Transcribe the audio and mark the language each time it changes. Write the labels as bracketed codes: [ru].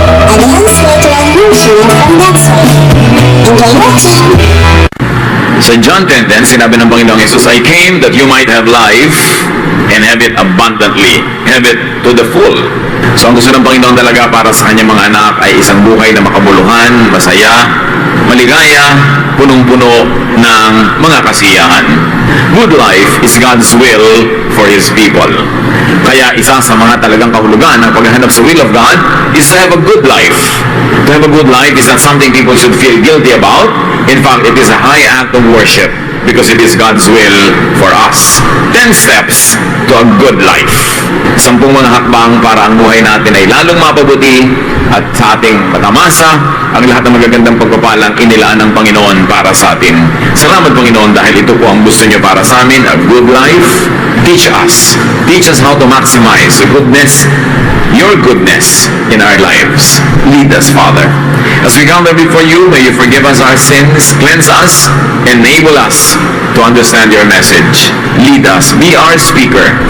[en] Alliance will transform from that side. Enjoy watching! [tl] Sa John 10:10, sinabi ng Panginoong Yesus, [en] I came that you might have life and have it abundantly, have it to the full. [tl] So ang gusto ng Panginoon talaga para sa kanyang mga anak ay isang buhay na makabuluhan, masaya, maligaya, punong-puno ng mga kasiyahan. [en] Good life is God's will for His people. [tl] Kaya isa sa mga talagang kahulugan ng paghahanap sa will of God [en] is to have a good life. To have a good life is not something people should feel guilty about. In fact, it is a high act of worship because it is God's will for us. 10 steps to a good life. [tl] 10 mga hakbang para ang buhay natin ay lalong mapabuti at sa ating matamasa ang lahat ng magagandang pagpapalang inilaan ng Panginoon para sa atin. Salamat Panginoon dahil ito po ang gusto niyo para sa amin, [en] a good life. Teach us how to maximize the goodness, your goodness in our lives. Lead us, Father. As we come before you, may you forgive us our sins, cleanse us, enable us to understand your message. Lead us. Be our speaker.